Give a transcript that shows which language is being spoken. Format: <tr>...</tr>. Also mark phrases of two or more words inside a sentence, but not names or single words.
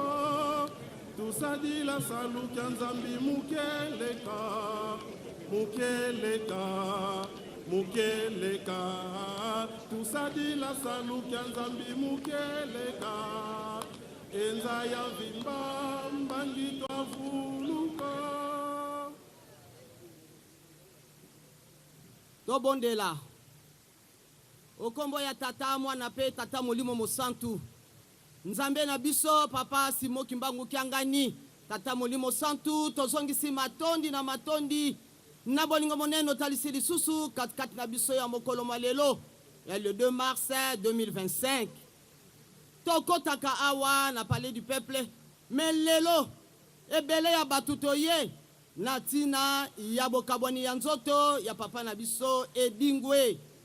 <kg>Tusadila salu kya nzambi mukeleka. Mukeleka. Mukeleka. Tusadila salu kya nzambi mukeleka. Enza ya mvimba mbangi twavuluka.</kg> <ln>tobondela okombo ya tata mwana pe tata molimo mosantu nzambe na biso papa Simon Kimbangu Kiangani tata molimo santu tozongisi matondi na matondi na bolingo monene otalisi lisusu katikati na biso ya mokolo malelo ya le 2 mars 2025 tokotaka awa na palais du peuple mais lelo ebele ya bato toye na tina ya bokabwani ya nzoto ya papa na biso edingwe</ln>